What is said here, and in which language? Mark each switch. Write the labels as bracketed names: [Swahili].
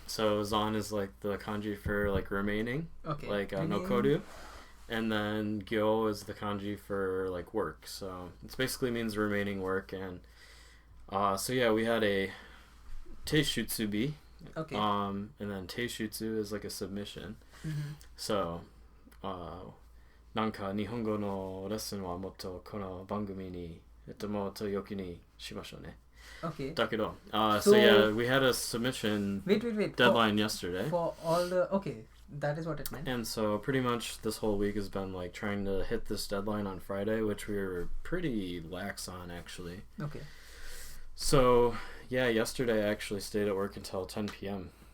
[English] So Zan is like the kanji for like remaining. Okay. Like nokoru. And then gyo is the kanji for like work. So it basically means remaining work. And so yeah, we had a teishutsubi. Okay. And then teishutsu is like a submission. Mm-hmm. [Japanese] So なんか日本語のレッスンはもっとこの番組にもっと良きにしましょうね。 [English] Okay. だけど, so yeah, we had a submission Wait. deadline yesterday. For all the... Okay, that is what it meant. And so pretty much this whole week has been like trying to hit this deadline on Friday, which we were pretty lax on actually. Okay. So yeah, yesterday I actually stayed at work until 10 p.m.